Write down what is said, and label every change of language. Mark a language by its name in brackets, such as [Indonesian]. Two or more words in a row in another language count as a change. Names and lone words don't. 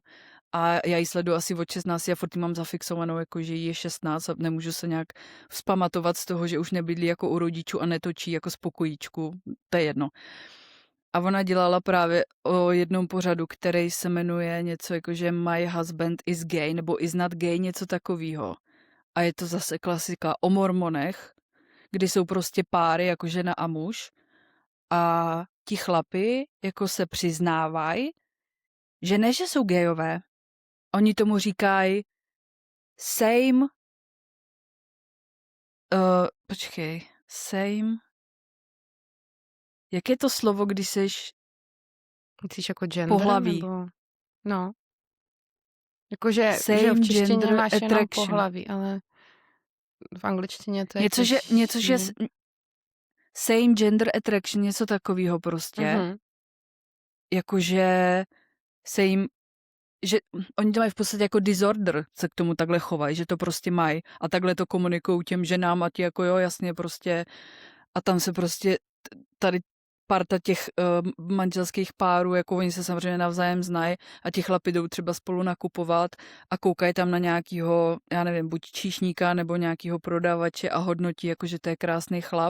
[Czech] A já ji sleduji asi od 16 a furt ji mám zafixovanou, jako že jí je 16 a nemůžu se nějak vzpamatovat z toho, že už nebydlí jako u rodičů a netočí jako z pokojíčku. To je jedno. A ona dělala právě o jednom pořadu, který se jmenuje něco jako, že [English] My husband is gay, [Czech] nebo [English] is not gay, [Czech] něco takového. A je to zase klasika o mormonech, kdy jsou prostě páry jako žena a muž a ti chlapi jako se přiznávají, že ne, že jsou gayové. Oni tomu říkají [English] same, same, [Czech] jak je to slovo, když seš Myslíš jako gender? pohlaví? Nebo... No. Jakože že Same v češtině gender máš jenom attraction. pohlaví, ale v angličtině to je Něco, že [English] same gender attraction, [Czech] něco takového prostě. Mhm. Jakože same, že oni to mají v podstatě jako disorder, se k tomu takhle chovají, že to prostě mají a takhle to komunikují těm ženám a ti jako jo, jasně prostě a tam se prostě tady parta těch manželských párů, jako oni se samozřejmě navzájem znají a ti chlapi jdou třeba spolu nakupovat a koukají tam na nějakýho, já nevím, buď číšníka nebo nějakýho prodavače a hodnotí, jako že to je krásný chlap.